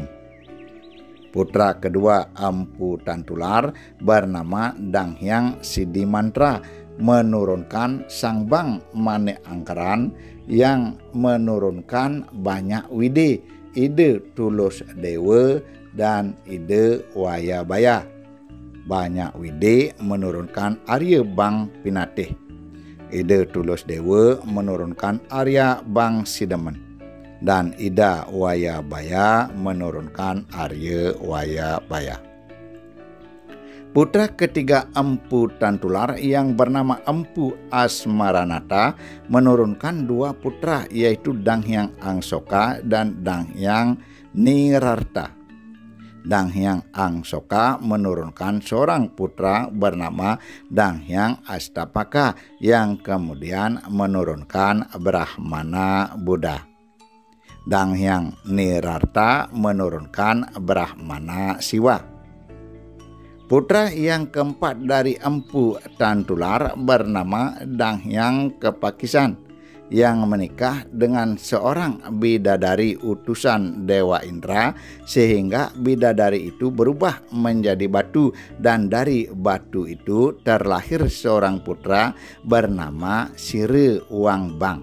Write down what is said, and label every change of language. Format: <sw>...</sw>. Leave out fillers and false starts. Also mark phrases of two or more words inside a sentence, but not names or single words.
<id>Putra kedua Empu Tantular bernama Dang Hyang Sidimantra menurunkan Sang Bang Mane Angkaran yang menurunkan banyak wide, Ide Tulus Dewa dan Ide Wayabaya. Banyak wide menurunkan Arya Bang Pinatih. Ida Tulus Dewa menurunkan Arya Bang Sidemen, dan Ida Wayabaya menurunkan Arya Wayabaya. Putra ketiga Empu Tantular yang bernama Empu Asmaranata menurunkan 2 putra, yaitu Dang Hyang Angsoka dan Dang Hyang Nirarta. Dang Hyang Angsoka menurunkan seorang putra bernama Dang Hyang Astapaka yang kemudian menurunkan Brahmana Buddha. Dang Hyang Nirarta menurunkan Brahmana Siwa. Putra yang keempat dari Empu Tantular bernama Dang Hyang Kepakisan yang menikah dengan seorang bidadari utusan Dewa Indra, sehingga bidadari itu berubah menjadi batu, dan dari batu itu terlahir seorang putra bernama Sire Wangbang.</id>